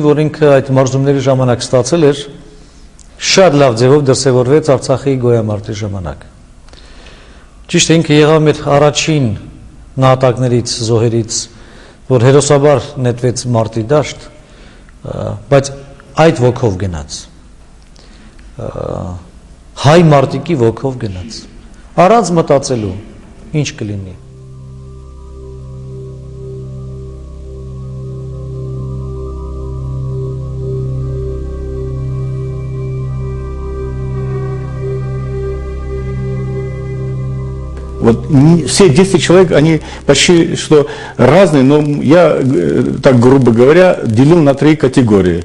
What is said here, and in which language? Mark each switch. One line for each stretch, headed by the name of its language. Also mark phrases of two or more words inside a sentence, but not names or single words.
Armenian: որ ինքը այդ մարզումների ժամանակ ստացել էր, շատ լավ ձևով դրսևորվեց Արցախի գոյամարտի ժամանակ։ Ճիշտ է, ինքը եղավ մեր առաջին նահատակներից, զոհերից, որ հերոսաբար նետվեց մարտի դաշտ, բայց այդ ոգով գնաց, հայ մարտիկի ոգով գնաց, առանց մտածելու ինչ կլինի։
Russian: Вот все 10 человек, они почти что разные, но я, так грубо говоря, делил на 3 категории.